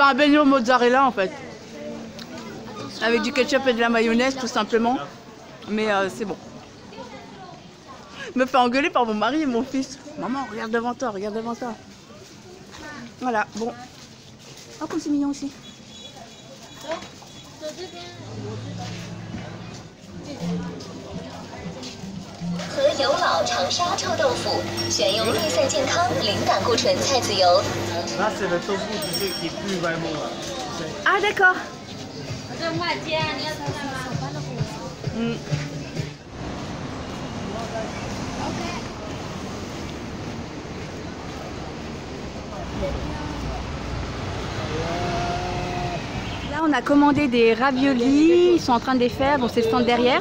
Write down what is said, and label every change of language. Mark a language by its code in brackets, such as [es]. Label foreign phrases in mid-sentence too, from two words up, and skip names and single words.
[fr] C'est un beignet au mozzarella en fait. Avec du ketchup et de la mayonnaise tout simplement. Mais c'est bon. Je me fais engueuler par mon mari et mon fils. Maman, regarde devant toi, regarde devant toi. Voilà, bon. Oh, comme c'est mignon aussi. [zh] 和有老长沙臭豆腐，选用绿色健康、零胆固醇菜籽油。 [fr] Là, c'est le tofu qui est plus vraiment. Ah d'accord. Là on a commandé des raviolis, ils sont en train de les faire, donc c'est le stand derrière.